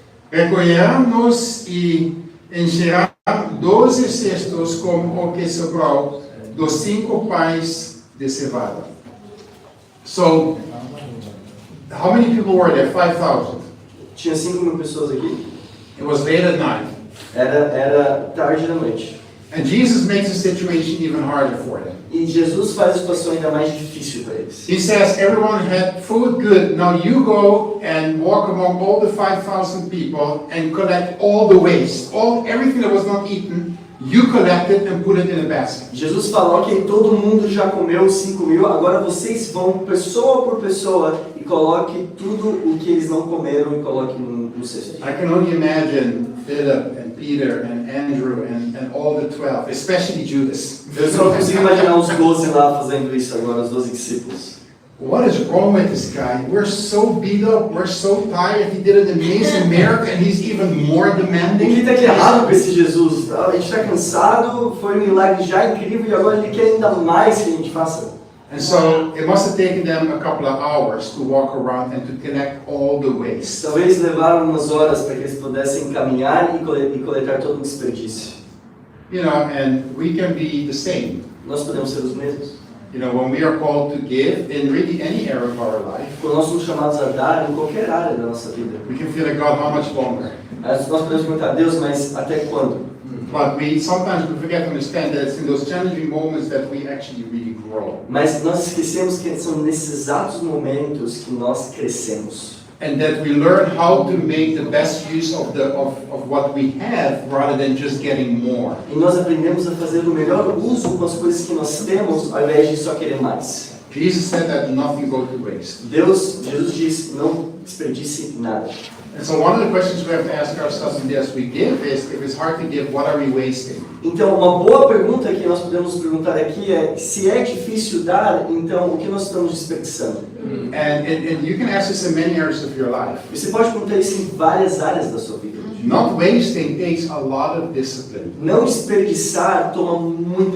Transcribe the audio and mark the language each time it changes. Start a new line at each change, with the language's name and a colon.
Portuguese: Recolherão-nos e encherão 12 cestos como o que sobrou dos 5 pães de cevada.
English: So, how many people were there? 5,000.
Portuguese: Tinha 5.000 pessoas aqui.
English: It was late at night.
Portuguese: Era tarde da noite.
English: And Jesus makes the situation even harder for them.
Portuguese: E Jesus faz a situação ainda mais difícil para eles.
English: He says, everyone had food good. Now you go and walk among all the 5,000 people and collect all the waste. Everything that was not eaten, you collect it and put it in a basket.
Portuguese: Jesus falou que todo mundo já comeu 5.000, agora vocês vão pessoa por pessoa e coloque tudo o que eles não comeram e coloque no cesto.
English: I can only imagine Philip and Peter and Andrew and all the 12, especially Judas.
Portuguese: Eu só consigo imaginar os 12 lá fazendo isso agora, os 12 discípulos.
English: What is wrong with this guy? We're so beat up, we're so tired. He did an amazing miracle and he's even more
Portuguese: O que
English: demanding.
Portuguese: está de errado com esse Jesus? A gente está cansado, foi um milagre já incrível e agora ele quer ainda mais que a gente faça.
English: And so it must have taken them a couple of hours to walk around and to collect all the waste.
Portuguese: Talvez levaram umas horas para que eles pudessem caminhar e coletar todo o desperdício.
English: You know, and we can be the same.
Portuguese: Nós podemos ser os mesmos.
English: You know, when we are called to give in really any area of our life,
Portuguese: Quando nós somos chamados a dar em qualquer área da nossa vida,
English: we can feel like, God, how much longer?
Portuguese: nós podemos perguntar, Deus, mas até quando?
English: But sometimes we forget to understand that it's in those challenging moments that we actually really grow.
Portuguese: Mas nós esquecemos que são nesses exatos momentos que nós crescemos.
English: And that we learn how to make the best use of what we have rather than just getting more.
Portuguese: E nós aprendemos a fazer o melhor uso com as coisas que nós temos, ao invés de só querer mais.
English: Jesus said that nothing go to waste.
Portuguese: Jesus diz, não desperdice nada.
English: And so one of the questions we have to ask ourselves in this we give is, if it's hard to give, what are we wasting?
Portuguese: Então, uma boa pergunta que nós podemos perguntar aqui é, se é difícil dar, então o que nós estamos desperdiçando?
English: And you can ask this in many areas of your life.
Portuguese: Você pode perguntar isso em várias áreas da sua vida.
English: Not wasting takes a lot of discipline.
Portuguese: Não desperdiçar toma muita